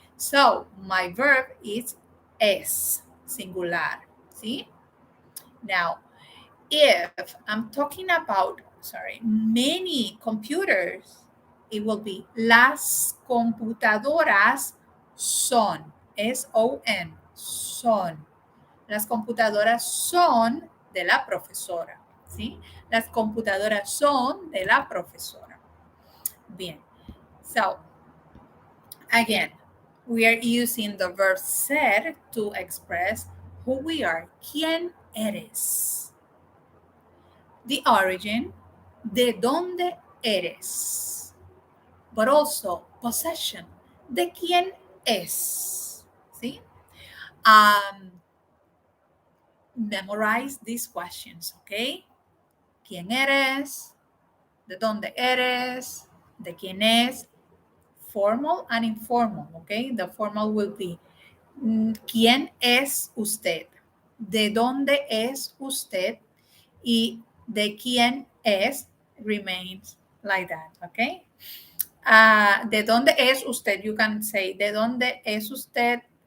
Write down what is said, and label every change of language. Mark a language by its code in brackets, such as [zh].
[en] So, my verb is es, singular. See? Now, if I'm talking about, many computers, it will be [es] las computadoras son, [en] S-O-N, son. [es] Las computadoras son de la profesora, ¿sí? Las computadoras son de la profesora. Bien. [en] So, again, we are using the verb ser to express who we are. [es] ¿Quién eres? [en] The origin, [es] de dónde eres. [en] But also possession, [es] de quién es. ¿Sí? [en] Memorize these questions, okay? [es] ¿Quién eres? ¿De dónde eres? ¿De quién es? [en] Formal and informal, okay? The formal will be, [es] ¿quién es usted? ¿De dónde es usted? Y de quién es [en] remains like that, okay? [es] ¿De dónde es usted? [en] You can say, [es] ¿de dónde es usted?